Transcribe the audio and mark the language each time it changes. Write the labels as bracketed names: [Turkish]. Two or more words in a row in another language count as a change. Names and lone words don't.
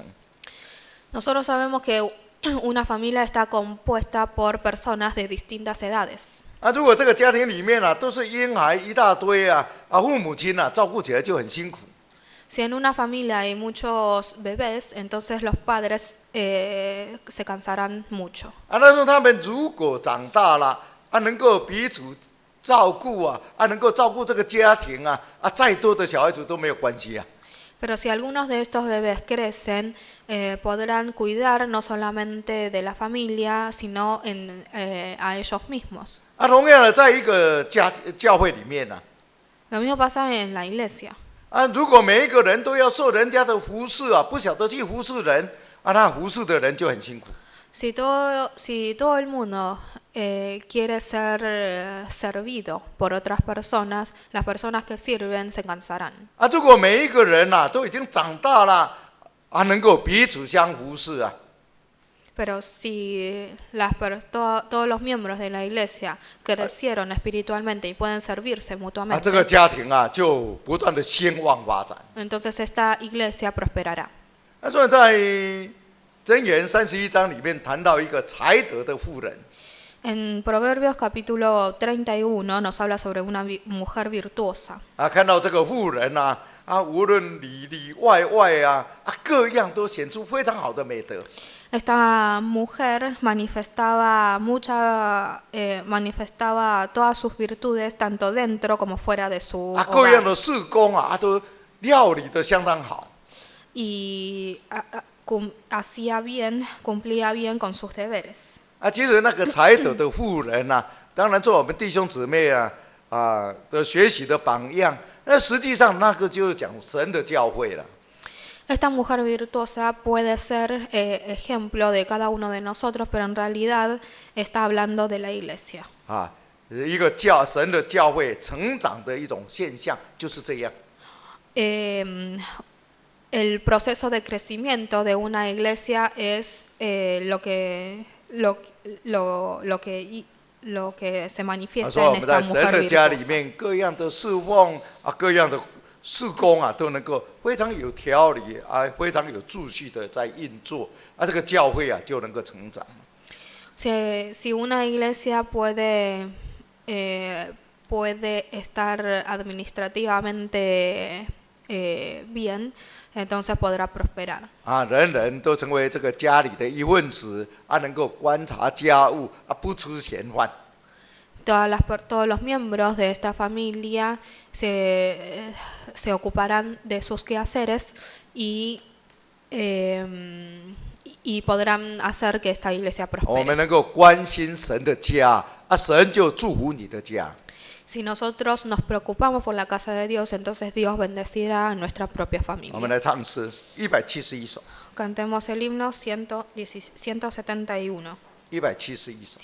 [Spanish] Nosotros sabemos que una familia está compuesta por personas de distintas edades. [Chinese] 啊，如果这个家庭里面啊都是婴孩一大堆啊，啊父母亲啊照顾起来就很辛苦。 [Spanish] Si en una familia hay muchos bebés, entonces los padres se cansarán mucho. [Chinese] 啊，但是他们如果长大了啊，能够彼此照顾啊，啊能够照顾这个家庭啊，啊再多的小孩子都没有关系啊。 [Spanish] Pero si algunos de estos bebés crecen, podrán cuidar no solamente de la familia, sino a ellos mismos. [Chinese] 啊，同样的，在一个教会里面呢、 [Spanish] Lo mismo pasa en la iglesia. [Chinese] 啊，如果每一个人都要受人家的服侍啊，不晓得去服侍人啊，那服侍的人就很辛苦。 [Spanish] Si todo el mundo quiere ser servido por otras personas, las personas que sirven se cansarán. [Chinese] 啊，如果每一个人呐、都已经长大了啊，能够彼此相服侍啊， [Spanish] Pero si todos los miembros de la iglesia crecieron espiritualmente y pueden servirse [Chinese] 啊，这个 [Spanish] mutuamente, [Chinese] 家庭啊就不断的兴旺发展。 [Spanish] entonces esta iglesia prosperará. [Chinese] 那所以在箴言31章里面谈到一个才德的妇人 [Spanish] En Proverbios capítulo 31 nos habla sobre una mujer virtuosa. [Chinese] 啊，看到这个妇人啊，啊无论里里外外啊，啊各样都显出非常好的美德。 [Spanish] Esta mujer manifestaba todas sus virtudes tanto dentro como fuera de su [Chinese] 啊，各样 [Spanish] hogar. [Chinese] 的事工啊，都料理得相当好。 [Spanish] Y cumplía bien con sus deberes. [Chinese] 啊，其实那个才德的妇人啊，当然做我们弟兄姊妹啊的学习的榜样。那实际上那个就是讲神的教会了。 [Spanish] Esta mujer virtuosa puede ser ejemplo de cada uno de nosotros, pero en realidad está hablando de la iglesia. [Chinese] 啊， 一个神的教会成长的一种现象，就是这样。 [Spanish] El proceso de crecimiento de una iglesia es lo que se manifiesta [Chinese] 所以我 [Spanish] en [Chinese] 们在 [Spanish] esta [Chinese] 神 [Spanish] mujer [Chinese] 的家里 [Spanish] virtuosa. [Chinese] 面，各样的侍奉啊，各样的事工啊，都能够非常有条理啊，非常有秩序的在运作啊，这个教会啊就能够成长。 [Spanish] Si una iglesia puede estar administrativamente bien, entonces podrá prosperar. [Chinese] 啊，人人都成为这个家里的一份子啊，能够观察家务啊，不出闲犯。 [Spanish] Todos los miembros de esta familia se ocuparán de sus quehaceres y podrán hacer que esta iglesia [Chinese] 我们 [Spanish] prospere. [Chinese] 能够关心神的家啊，神就祝福你的家。 [Spanish] Si nosotros nos preocupamos por la casa de Dios, entonces Dios bendecirá a nuestra propia [Chinese] 我们 [Spanish] familia. [Chinese] 来唱诗171首 [Spanish] Cantemos el himno 171. [Chinese] ，171 首。